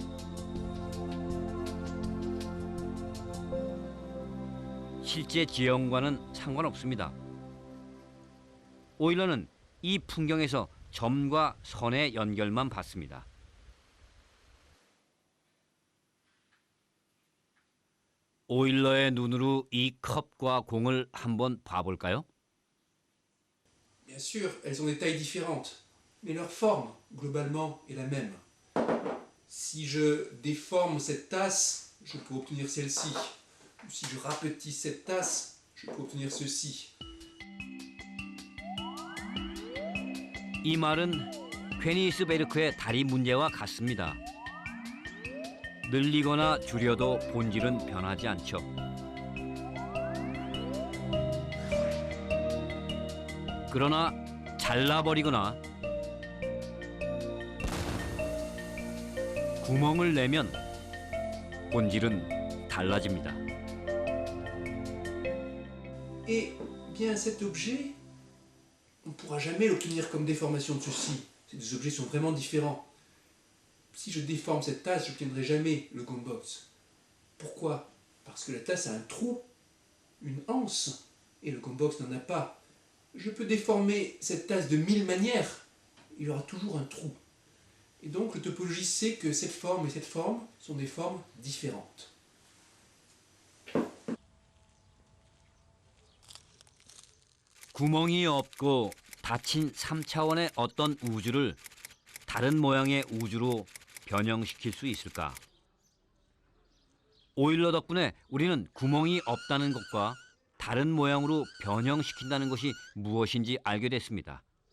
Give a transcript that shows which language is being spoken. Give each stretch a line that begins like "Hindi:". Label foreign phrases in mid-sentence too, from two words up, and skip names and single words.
Korean: 실제 지형과는 상관없습니다. 오일러는 이 풍경에서 점과 선의 연결만 봤습니다. 오일러의 눈으로 이 컵과 공을 한번 봐볼까요?
French: Bien sûr, elles ont des tailles différentes, mais leur forme, globalement, est la même. Si je déforme cette tasse, je peux obtenir celle-ci. Ou si je rapetisse cette tasse, je peux obtenir ceci.
Korean: 이 말은 퀘니스베르크의 다리 문제와 같습니다. 늘리거나 줄여도 본질은 변하지 않죠. 그러나 잘라버리거나 구멍을 내면 본질은 달라집니다.
French: Et bien cet objet, on ne pourra jamais l'obtenir comme déformation de ceci. Ces deux objets sont vraiment différents. Si je déforme cette tasse, je n'obtiendrai jamais le gombox. Pourquoi? Parce que la tasse a un trou, une anse, et le gombox n'en a pas. Je peux déformer cette tasse de 1000 manières, il y aura toujours un trou. Et donc le topologiste sait que cette forme et cette forme sont des formes différentes.
Korean: 구멍이 없고 닫힌 3차원의 어떤 우주를 다른 모양의 우주로 변형시킬 수 있을까? 오일러 덕분에 우리는 구멍이 없다는 것과 다른 모양으로 변형시킨다는 것이 무엇인지 알게 됐습니다.